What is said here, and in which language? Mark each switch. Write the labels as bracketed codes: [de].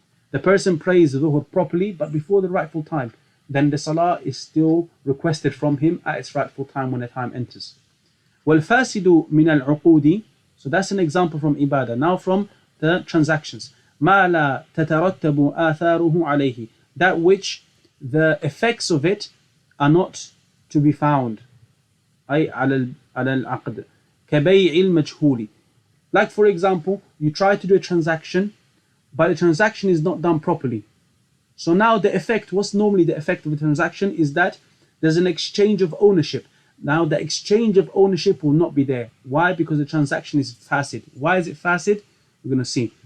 [en] The person prays dhuhr properly, but before the rightful time, then the salah is still requested from him at its rightful time when the time enters. [ar] وَالْفَاسِدُ مِنَ الْعُقُودِ, [en] so that's an example from ibadah. Now from the transactions. [ar] مَا لَا تَتَرَتَّبُ آثَارُهُ عَلَيْهِ, [en] that which the effects of it are not to be found. [ar] أي على العقد كبيع المجهول. [en] Like for example, you try to do a transaction, but the transaction is not done properly. So now the effect, what's normally the effect of a transaction is that there's an exchange of ownership. Now the exchange of ownership will not be there. Why? Because the transaction is fasid. Why is it fasid? We're going to see.